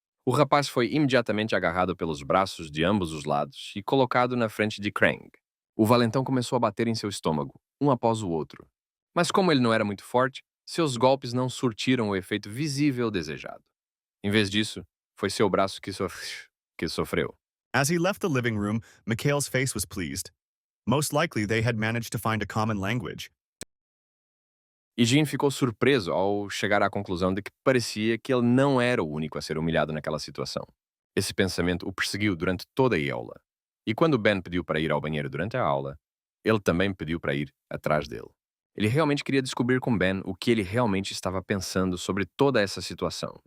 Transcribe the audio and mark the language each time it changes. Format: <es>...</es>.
<pt>O rapaz foi imediatamente agarrado pelos braços de ambos os lados e colocado na frente de Krang. O valentão começou a bater em seu estômago, um após o outro. Mas como ele não era muito forte, seus golpes não surtiram o efeito visível desejado. Em vez disso, foi seu braço que sofreu.</pt> <en>As he left the living room, Mikhail's face was pleased. Most likely they had managed to find a common language.</en> <pt>E Jean ficou surpreso ao chegar à conclusão de que parecia que ele não era o único a ser humilhado naquela situação. Esse pensamento o perseguiu durante toda a aula. E quando Ben pediu para ir ao banheiro durante a aula, ele também pediu para ir atrás dele. Ele realmente queria descobrir com Ben o que ele realmente estava pensando sobre toda essa situação.</pt>